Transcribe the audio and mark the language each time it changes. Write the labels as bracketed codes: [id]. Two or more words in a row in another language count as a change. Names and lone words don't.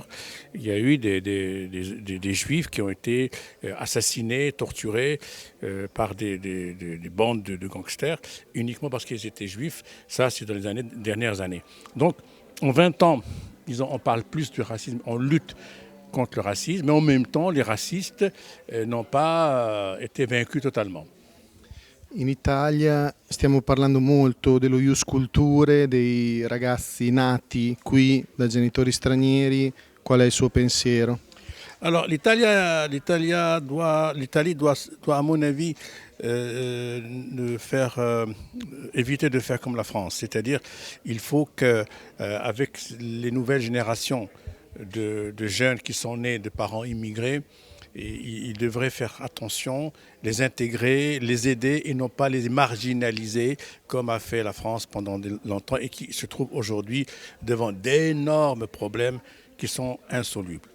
[fr] Il y a eu des juifs qui ont été assassinés, torturés par des bandes de gangsters uniquement parce qu'ils étaient juifs. Ça, c'est dans les dernières années. Donc, en 20 ans, on parle plus du racisme, on lutte contre le racisme, mais en même temps, les racistes n'ont pas été vaincus totalement. [it] In Italia stiamo parlando molto dello ius culture, dei ragazzi nati qui da genitori stranieri. Qual è il suo pensiero? [fr] Alors, l'Italie doit, à mon avis, éviter de faire comme la France. C'est-à-dire, il faut qu'avec les nouvelles générations de jeunes qui sont nés de parents immigrés, ils devraient faire attention, les intégrer, les aider et non pas les marginaliser comme a fait la France pendant longtemps et qui se trouve aujourd'hui devant d'énormes problèmes qui sont insolubles.